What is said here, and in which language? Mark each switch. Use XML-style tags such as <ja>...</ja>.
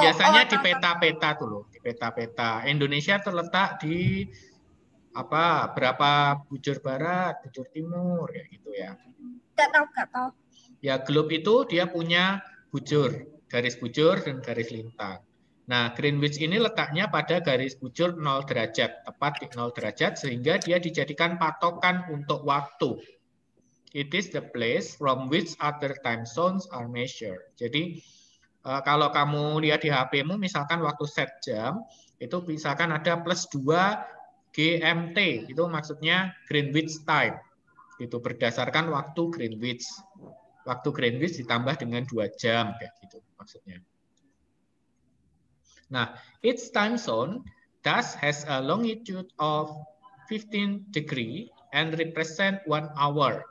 <id>Biasanya di peta-peta tuh loh, di peta-peta. Indonesia terletak di berapa bujur barat, bujur timur ya gitu ya. Enggak tahu. Ya, globe itu dia punya bujur, garis bujur dan garis lintang. Nah, Greenwich ini letaknya pada garis bujur 0 derajat, tepat di 0 derajat sehingga dia dijadikan patokan untuk waktu.</id> <en>It is the place from which other time zones are measured.</en> <id>Jadi kalau kamu lihat di HP-mu, misalkan waktu set jam, itu misalkan ada plus 2 GMT, itu maksudnya Greenwich Time. Itu berdasarkan waktu Greenwich. Waktu Greenwich ditambah dengan 2 jam, kayak gitu maksudnya.</id> <en>Nah, each time zone thus has a longitude of 15 degree and represent 1 hour.</en>